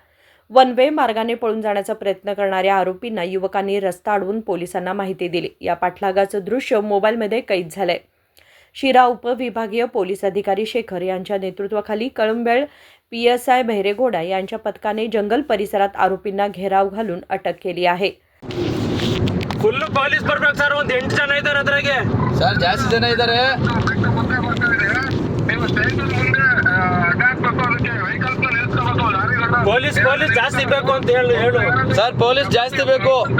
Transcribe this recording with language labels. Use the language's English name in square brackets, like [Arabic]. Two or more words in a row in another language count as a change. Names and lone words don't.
[Marathi] वन वे मार्गाने पळून जाण्याचा प्रयत्न करणाऱ्या आरोपींना युवकांनी रस्ता अडवून पोलिसांना माहिती दिली। या पाठलागाचं दृश्य मोबाईलमध्ये कैद झालंय। शिरा उपविभागीय पोलीस अधिकारी शेखर यांच्या नेतृत्वाखाली कळंबेळ PSI बहिरेगौडा यांच्या पथकाने जंगल परिसरात आरोपींना घेराव घालून अटक केली आहे। [English] full police [Kannada] ಬರ್ಬೇಕು ಸರ್, ಒಂದು 8 ಜನ ಇದ್ದಾರೆ ಅದ್ರಾಗೆ ಸರ್, ಜಾಸ್ತಿ ಜನ ಇದ್ದಾರೆ। ಪೊಲೀಸ್ ಜಾಸ್ತಿ ಬೇಕು ಅಂತ ಹೇಳು ಸರ್, ಪೊಲೀಸ್ ಜಾಸ್ತಿ ಬೇಕು।